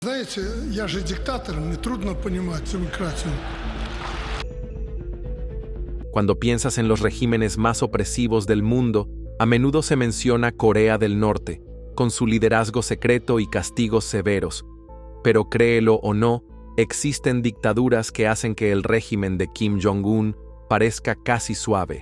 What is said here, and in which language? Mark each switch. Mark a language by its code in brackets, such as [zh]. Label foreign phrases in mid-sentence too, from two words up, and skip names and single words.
[ru] Знаете, я же диктатор, мне трудно понимать демократию. [es] Cuando piensas en los regímenes más opresivos del mundo, a menudo se menciona Corea del Norte, con su liderazgo secreto y castigos severos. Pero créelo o no, existen dictaduras que hacen que el régimen de Kim Jong-un parezca casi suave.